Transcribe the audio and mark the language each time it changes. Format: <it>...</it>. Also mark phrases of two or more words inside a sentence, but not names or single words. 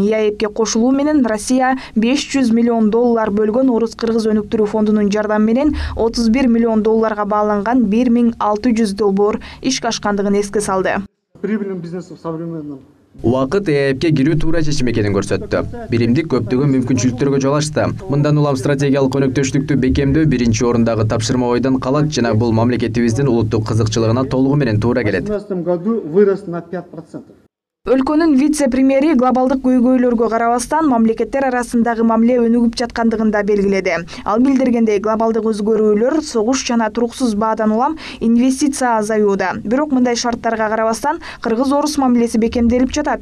<ky>ЕАЭПке кошулуу менен Россия 500 миллион доллар бөлгөн Орус-Кыргыз өнүктүрүү фондунун жардамы менен 31 миллион долларга бааланган 1600 долбоор ишке ашкандыгын эске салды.</ky> <ru>Прибыльным бизнесом современным.</ru> <ky>Убакыт ЕАЭПке кирүү туура чечим экенин көрсөттү. Биримдик көптөгөн мүмкүнчүлүктөргө жол ачты. Мындан улам стратегиялык өнөктөштүктү бекемдөө биринчи орундагы тапшырма ойдон калат жана бул мамлекетибиздин улуттук кызыкчылыгына толугу менен туура келет.</ky> <ru>В 2018 году вырос на 5%.</ru> <ky>Өлкөнүн вице-премьери глобалдык көйгөйлөргө карабастан мамлекеттер арасындагы мамиле өнүгүп жаткандыгын да белгиледи. Ал билдиргендей, глобалдык өзгөрүүлөр, согуш жана туруксуз баадан улам инвестиция азаюуда. Бирок мындай шарттарга карабастан Кыргыз-орус мамилеси бекемделип жатат.</ky>